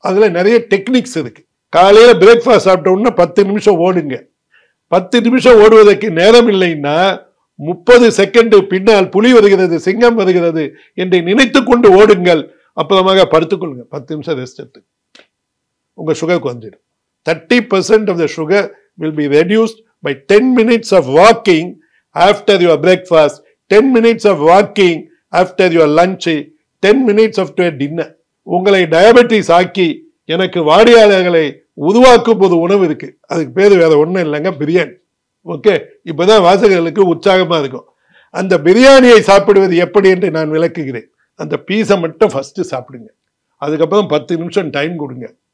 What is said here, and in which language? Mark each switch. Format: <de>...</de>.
<ta>அதுல நிறைய டெக்னிக்ஸ் இருக்கு. காலையில பிரேக்ஃபாஸ்ட் சாப்பிட்ட உடனே 10 நிமிஷம் ஓடுங்க. 10 நிமிஷம் ஓடுவதற்கு நேரம் இல்லைன்னா 30 செகண்ட் பின்னால் புலி வருகிறது, சிங்கம் வருகிறது என்று நினைத்து கொண்டு ஓடுங்கள். அப்புறமாக படுத்துக்கொள்ளுங்க, 10 நிமிஷம் ரெஸ்ட் எடுத்து உங்க சுகர் குறைஞ்சிடும்.</ta> <en>30% of the sugar will be reduced by 10 minutes of walking after your breakfast, 10 minutes of walking after your lunch, 10 minutes after dinner.</en> <ta>உங்களை டயபெட்டிஸ் ஆக்கி எனக்கு வாடிக்கையாளர்களை உருவாக்கும் போது உணவு இருக்கு, அதுக்கு பேர் வேற ஒன்றும் இல்லைங்க, பிரியாணி. ஓகே, இப்போதான் வாசகர்களுக்கு உற்சாகமா இருக்கும். அந்த பிரியாணியை சாப்பிடுவது எப்படி என்று நான் விளக்குகிறேன். அந்த பீஸை மட்டும் ஃபர்ஸ்ட் சாப்பிடுங்க. அதுக்கப்புறம் 10 நிமிஷம் டைம் கொடுங்க.</ta>